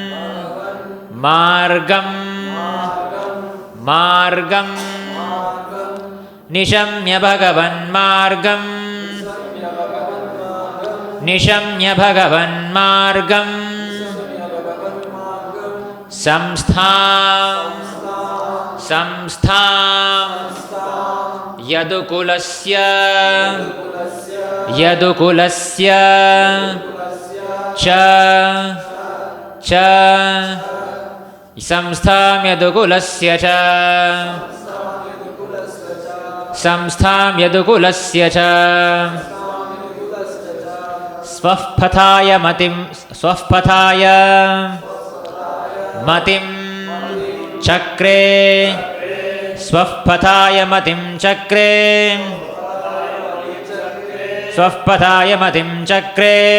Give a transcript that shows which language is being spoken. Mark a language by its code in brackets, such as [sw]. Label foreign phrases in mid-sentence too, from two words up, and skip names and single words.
[sa] मार्गं मार्गं निशम्य भगवन् मार्गं निशम्य भगवन् मार्गं संस्थां संस्थां यदुकुलस्य यदुकुलस्य च च संस्थां यदुकुलस्य च संस्थां यदुकुलस्य च स्वःपथाय मतिं स्वःपथाय मतिं चक्रे स्वःपथाय मतिं चक्रे स्वःपथाय मतिं चक्रे